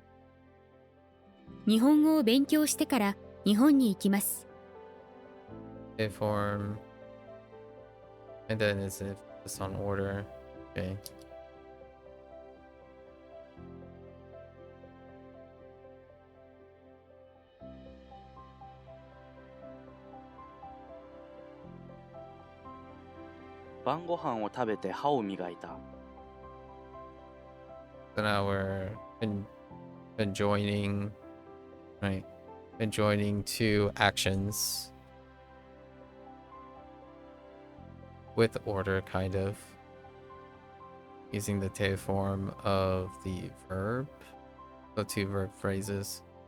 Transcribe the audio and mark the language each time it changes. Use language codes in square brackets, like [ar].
[ja] 「日本語を勉強してから日本に行きます」 [en] A form, and then it's on order. Okay. [ja] 晩ご飯を食べて歯を磨いた。 [en] So now we're enjoining, right? Enjoining two actions with order, kind of. Using the te form of the verb. So two verb phrases.